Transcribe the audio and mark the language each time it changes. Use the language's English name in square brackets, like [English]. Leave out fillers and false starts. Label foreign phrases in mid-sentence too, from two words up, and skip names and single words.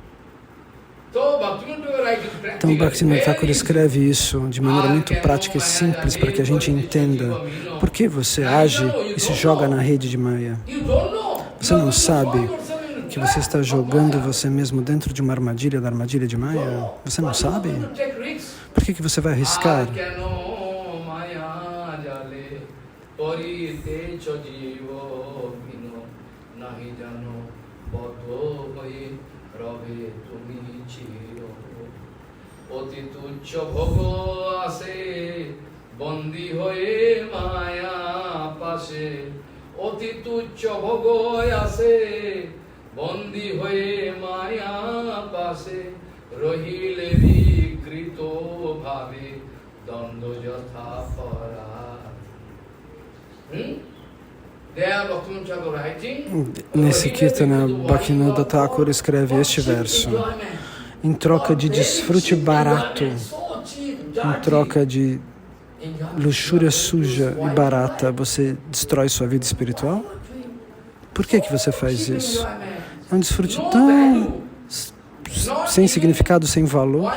[Portuguese] Então, Bhaktivinoda Thakur escreve isso de maneira muito prática e simples para que a gente entenda por que você age e se joga na rede de Maya. Você não sabe que você está jogando você mesmo dentro de uma armadilha, da armadilha de Maya? Você não sabe? Por que você vai arriscar? [Bangla] অতি তুচ্ছ ভোগ আসে বন্দী হয়ে মায়া পাশে অতি তুচ্ছ ভোগ আসে বন্দী হয়ে মায়া পাশে রহিলে বিকৃত ভাবে দ্বন্দ্ব যথা পরা [Portuguese] Nesse Kirtana, Bhaktivinoda Thakur escreve este verso: em troca de desfrute barato, em troca de luxúria suja e barata, você destrói sua vida espiritual? Por que você faz isso? É um desfrute tão sem significado, sem valor.